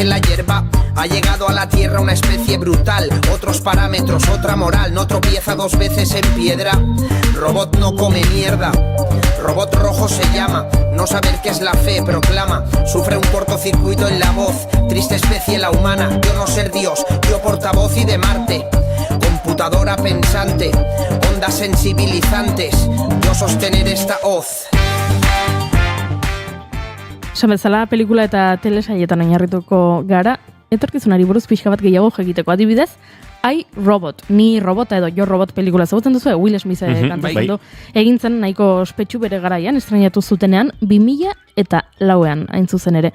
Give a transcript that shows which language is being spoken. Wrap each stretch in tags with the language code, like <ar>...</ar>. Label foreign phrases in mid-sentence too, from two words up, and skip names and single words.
<es>la hierba, ha llegado a la tierra una especie brutal, otros parámetros, otra moral, no tropieza 2 veces en piedra, robot no come mierda, robot rojo se llama, no saber qué es la fe proclama, sufre un cortocircuito en la voz, triste especie la humana, yo no ser Dios, yo portavoz y de Marte, computadora pensante, ondas sensibilizantes, yo sostener esta hoz.</es> <eu>Esan bezala, pelikula eta telesaietan oinarrituko gara, etorkizunari buruz pixka bat gehiago egiteko. Adibidez, iRobot, ni robota edo jo robot pelikula ezagutzen duzu, Will Smith kantatzen du. Egin zen nahiko ospetsu bere garaian, estrainatu zutenean, 2004an hain zuzen ere.</eu>